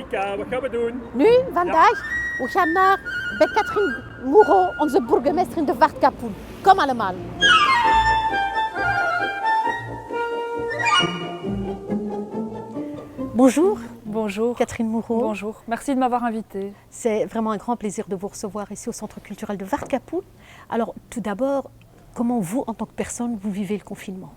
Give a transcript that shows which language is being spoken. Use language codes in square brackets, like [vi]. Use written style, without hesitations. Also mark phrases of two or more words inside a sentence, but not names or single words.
[nl] wat gaan we doen? Nu, vandaag, we gaan bij Katrien Moreau, onze burgemeester in de Waardkapoen. Kom allemaal. [fr] Bonjour. Bonjour. Catherine Moreau. Bonjour. Merci de m'avoir invitée. C'est vraiment un grand plaisir de vous recevoir ici au Centre culturel de Waardkapoen. Alors, tout d'abord, comment vous, en tant que personne, vous vivez le confinement?